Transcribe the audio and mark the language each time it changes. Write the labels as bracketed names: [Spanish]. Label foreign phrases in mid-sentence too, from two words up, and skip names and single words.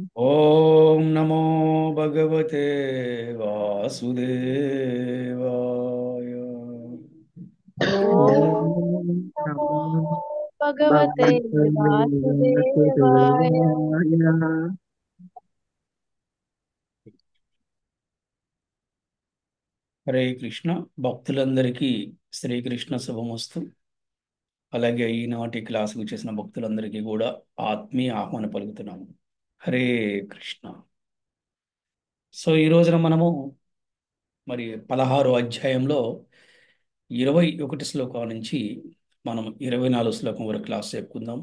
[Sanskrit] ओम नमो भगवते वासुदेवाय। ॐ ॐ नमो नमो भगवते भगवते वासुदेवाय। वासुदेवाय। [Telugu] హరే కృష్ణ భక్తులందరికీ శ్రీకృష్ణ శుభమస్తు. అలాగే ఈనాటి క్లాసుకు చేసిన భక్తులందరికీ కూడా ఆత్మీయ ఆహ్వానం పలుకుతున్నాము. హరే కృష్ణ. సో ఈ రోజున మనము మరి 16 అధ్యాయంలో 21 శ్లోకాల నుంచి మనం 24 శ్లోకం వరకు క్లాస్ చెప్పుకుందాం.